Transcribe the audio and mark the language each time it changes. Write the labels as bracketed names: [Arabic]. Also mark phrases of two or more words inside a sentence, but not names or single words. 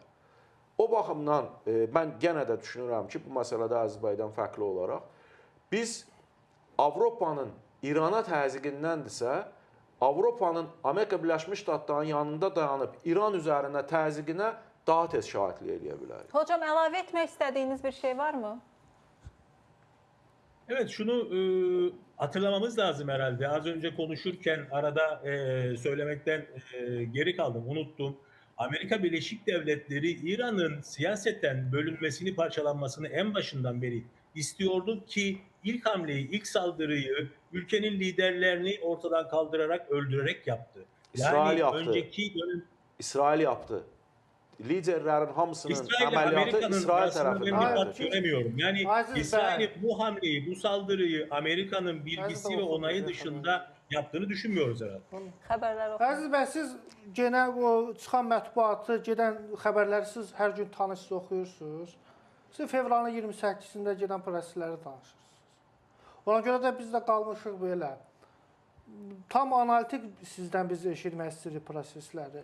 [Azerbaijani] O baxımdan mən yenə də düşünürəm ki, bu məsələdə Əziz bəydən fərqli olaraq biz Avropanın İrana təzyiqindəndirsə, Avropanın Amerika Birləşmiş Ştatlarının yanında dayanıb İran üzərinə təzyiqinə daha tez şahidlik edə bilərik. Hocam, əlavə etmək istədiyiniz bir şey var mı? [Turkish] Evet, şunu hatırlamamız lazım herhalde. Az önce konuşurken arada söylemekten geri kaldım, unuttum. Amerika Birleşik Devletleri İran'ın siyaseten bölünmesini, parçalanmasını en başından beri istiyordu ki ilk hamleyi, ilk saldırıyı ülkenin liderlerini ortadan kaldırarak, öldürerek yaptı. İsrail yaptı. Önceki dönem... İsrail yaptı. [Azerbaijani] Liderlerin hamısının əməliyyatı İsrail tərəfindən [Turkish] göremiyorum. Yani İsrail bu hamleyi, bu saldırıyı Amerika'nın bilgisi ve onayı dışında yaptığını düşünmüyoruz herhalde. [Azerbaijani] Xəbərlər oxuyun. Əziz bəy, siz genə o çıxan mətbuatı, gedən xəbərləri siz hər gün tanışsız oxuyursunuz. Siz fevralın 28-sində gedən prosesləri danışırsınız. Ona görə də biz də qalmışıq belə. Tam analitik sizdən biz eşitmək istəyirik prosesləri.